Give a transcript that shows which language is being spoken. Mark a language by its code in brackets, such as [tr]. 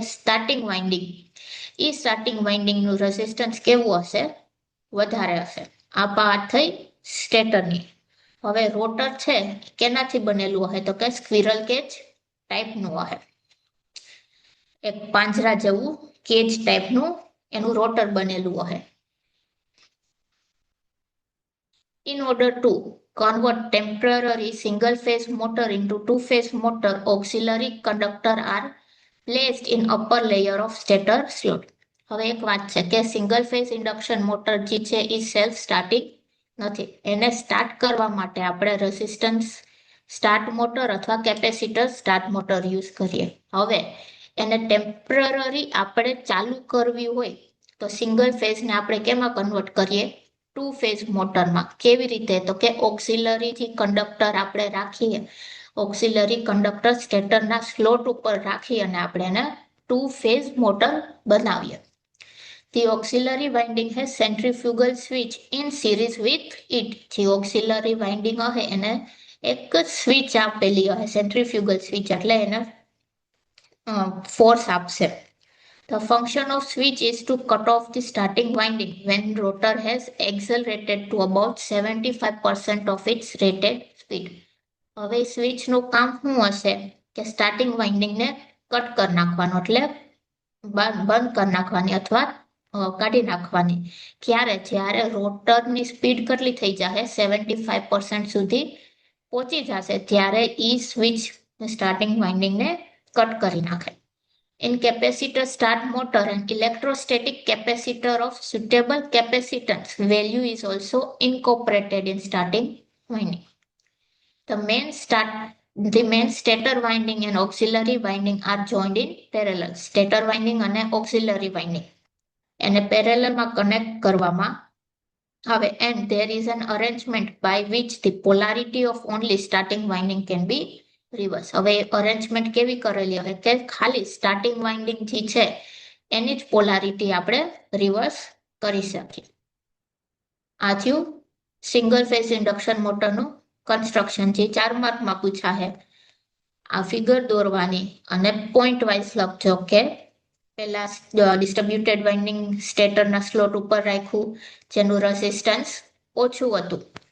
[gu] Starting winding. ઈ starting વાઇન્ડિંગનું resistance કેવું હશે? વધારે હશે. આ વાત થઈ સ્ટેટરની. હવે રોટર છે કેનાથી બનેલું હશે તો કે સ્ક્વિરલ કેજ ટાઈપનું હશે. એક પાંજરા જેવું કેજ ટાઈપનું એનું રોટર બનેલું હશે. [en] In order to convert temporary single-phase motor into two-phase motor, auxiliary conductor are placed in upper layer of stator slot. [gu] હવે એક વાત છે કે સિંગલ ફેઝ ઇન્ડક્શન મોટર જે છે એ સેલ્ફ સ્ટાર્ટિંગ નથી. એને સ્ટાર્ટ કરવા માટે આપણે રેઝિસ્ટન્સ સ્ટાર્ટ મોટર અથવા કેપેસિટર સ્ટાર્ટ મોટર યુઝ કરીએ. હવે એને ટેમ્પરરી આપણે ચાલુ કરવી હોય તો સિંગલ ફેઝને આપણે કેમાં કન્વર્ટ કરીએ? ટુ ફેઝ મોટરમાં. કેવી રીતે તો કે ઓક્સિલરી જે કંડક્ટર આપણે રાખીએ, ઓક્સિલરી કંડક્ટર સ્ટેટરના સ્લોટ ઉપર રાખી અને આપણે એને ટુ ફેઝ મોટર બનાવીએ. [en] The auxiliary winding has centrifugal switch in series with it. [gu] જે auxiliary winding હશે એને એક સ્વિચ આપેલી હશે, સેન્ટ્રીફ્યુગલ સ્વિચ એટલે એને ફોર્સ આપશે. [en] The function of switch is to cut off the starting winding when rotor has accelerated to about 75% of its rated speed. [gu] હવે સ્વિચનું કામ શું હશે કે સ્ટાર્ટિંગ વાઇન્ડિંગને કટ કરી નાખવાનો એટલે બંધ કરી નાખવાની અથવા કાઢી નાખવાની. ક્યારે? જ્યારે રોટરની સ્પીડ કેટલી થઈ જશે? 75% સુધી પહોંચી જશે ત્યારે ઈ સ્વિચ સ્ટાર્ટિંગ વાઇન્ડિંગને કટ કરી નાખે. [en] In capacitor start motor, an electrostatic capacitor of suitable capacitance value is also incorporated in starting winding. The main stator winding and auxiliary winding are joined in parallel. [gu] Stator winding અને auxiliary winding એને પેરેલલમાં connect કરવામાં આવે. [en] And there is an arrangement by which the polarity of only starting winding can be reverse. [gu] હવે arrangement કેવી કરેલી હોય કે ખાલી સ્ટાર્ટિંગ વાઇન્ડિંગ જે છે એની જ પોલારિટી આપણે રિવર્સ કરી શકીએ. આ થયું સિંગલ ફેઝ ઇન્ડક્શન મોટરનું કન્સ્ટ્રક્શન જે 4 માર્કમાં પૂછાશે. આ ફિગર દોરવાની અને પોઈન્ટ વાઇઝ લખજો કે પેલા ડિસ્ટ્રીબ્યુટેડ વાઇન્ડિંગ સ્ટેટરના સ્લોટ ઉપર રાખ્યું જેનું રેઝિસ્ટન્સ ઓછું હતું.